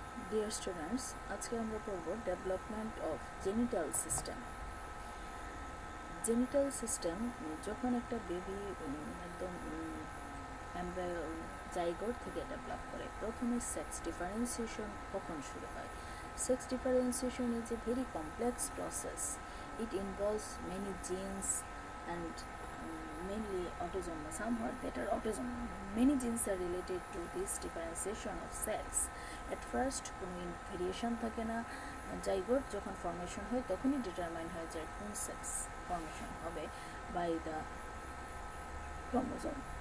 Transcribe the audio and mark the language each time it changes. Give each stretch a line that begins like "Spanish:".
English: dear students,
Bangla: আজকে আমরা পড়ব
English: Development of genital system.
Bangla: Genital system যখন একটা বেবি একদম এমব্রায়ো জাইগোট থেকে ডেভেলপ করে, প্রথমে সেক্স ডিফারেন্সিয়েশন কখন শুরু হয়?
English: Sex differentiation is a very complex process. It involves many genes and mainly autism, somewhat better autism. Many genes are related to this differentiation of sex. At first
Bangla: কোনো variation থাকে না, zygote যখন formation হয় তখনই determine হয়ে যায় কোন sex formation হবে
English: By the chromosome.